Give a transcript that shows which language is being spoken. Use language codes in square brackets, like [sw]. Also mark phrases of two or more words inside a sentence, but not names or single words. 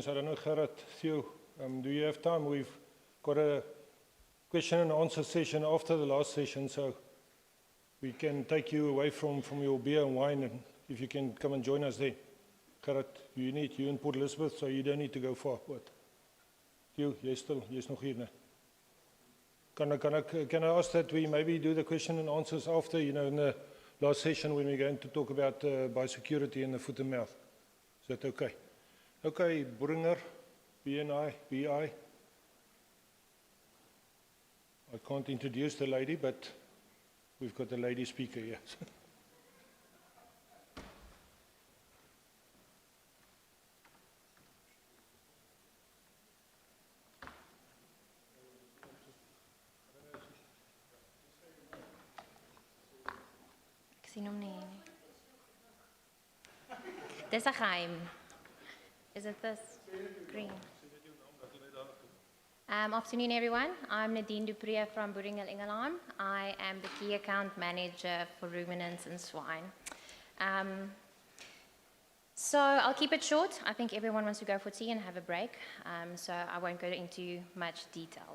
[en] I don't know, Gerard, Theo, do you have time? We've got a question and answer session after the last session, so we can take you away from your beer and wine, and if you can come and join us there. Gerard, you and Port Elizabeth, so you don't need to go far. [af] But Jy's nog hier, né? [en] Can I ask that we maybe do the question and answers after, in the last session when we're going to talk about biosecurity in the foot and mouth? Is that okay? Okay, Bringer, BNI, BI. I can't introduce the lady, but we've got a lady speaker here. [af] Ek sien hom nie. Dis 'n geheim. [en] Is it this? [af] Green. [en] Afternoon, everyone. I'm Nadine Dupree from Boeringel Ingelheim. I am the key account manager for ruminants and swine. So I'll keep it short. I think everyone wants to go for tea and have a break, so I won't go into much detail.